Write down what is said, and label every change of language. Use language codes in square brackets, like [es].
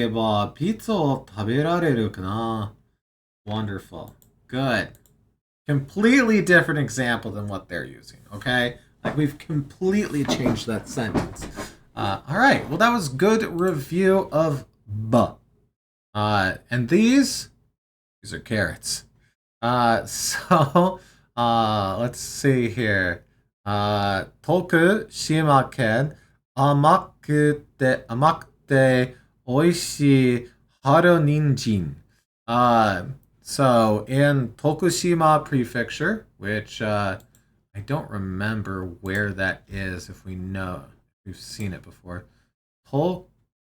[ja] どこに行けばピッツァを食べられるかな? [en] Wonderful. Good. Completely different example than what they're using, okay? Like, we've completely changed that sentence. All right, well, that was good review of B. And these are carrots. So, let's see here. [ja] Tokushima-ken, 甘くて美味しい春人参. [en] So in Tokushima Prefecture, which I don't remember where that is, if we know, we've seen it before. Tokushima.